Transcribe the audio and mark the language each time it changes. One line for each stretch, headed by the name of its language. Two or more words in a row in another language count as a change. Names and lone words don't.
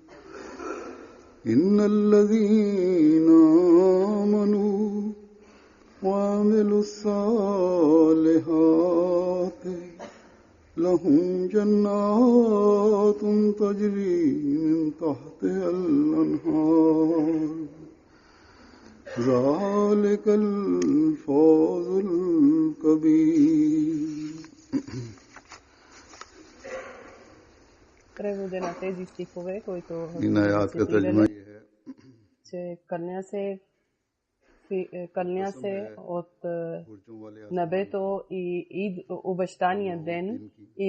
Arabic: إن الذين آمنوا وعملوا الصالحات لهم جنات تجري من تحتها الأنهار ذلك الفوز الكبير.
Bulgarian: Превода на тези стихове, които че кълня се от небето и обещания ден и